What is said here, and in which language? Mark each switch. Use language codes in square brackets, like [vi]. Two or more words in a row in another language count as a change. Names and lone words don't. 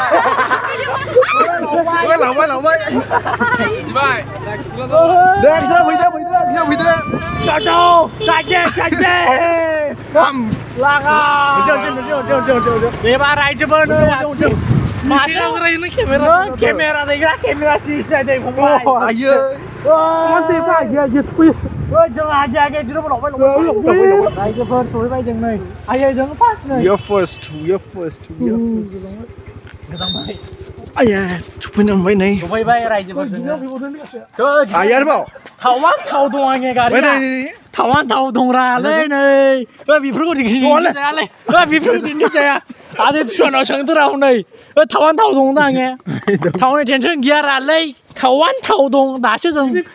[brx] जाबाय लांबाय दे फैदो जादो लागा एबार रायजोफोर केमेरा दैग्रा केमेरा सिनायदों फंबाय आयो मानसिफ्रा जों आगे जिरो लांबाय रायजोफोर सहैबाय जों नै आयै जों फार्स्ट नै [en] We are first. [brx] आया सफैनो मोनबाय नै सफैबाय रायजोफोर आरोबाव थावां थाव दं आंनि गारिया थावां थाव दंरालै नै बेफोरखौ दिन्थिजायालै बेफोरखौ दिन्थिजाया आरो सुवानाव सोंदोरा हनै थावां थाव दं दा आङो थावनि टेनसन गैया रालै थावां थाव दं दासो जों